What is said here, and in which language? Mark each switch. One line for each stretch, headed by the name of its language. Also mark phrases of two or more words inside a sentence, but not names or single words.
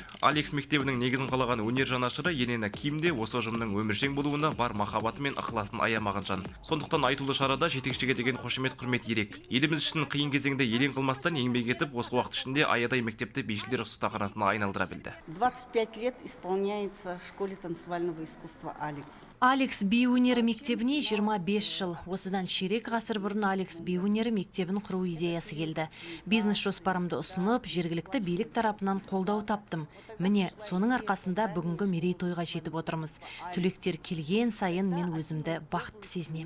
Kazakh: Алекс мектебінің негізін қалаған өнер жанашыры Елена Ким де осы ұжымның өміршең болуына бар махаббаты мен ықыласын аямаған жан. Сондықтан айтулы шарада жетекшіге деген қошемет құрмет ерек. Еліміз үшін қиын кезеңде елең қылмастан еңбек етіп, осы уақыт ішінде аядай мектепті бишілер ұстаханасына айналдыра білді.
Russian: 25 лет исполняется в школе танцевального искусства Алекс.
Kazakh: Алекс Би өнері мектебіне 25 жыл. Осыдан ширек ғасыр бұрын Алекс Би өнері мектебін құру идеясы келді. Бизнес жоспарымды ұсынып, жергілікті билік тарапынан қолдау таптым. Міне, соның арқасында бүгінгі мерейтойға жетіп отырмыз. Түлектер келген сайын мен өзімді бақытты сезінем.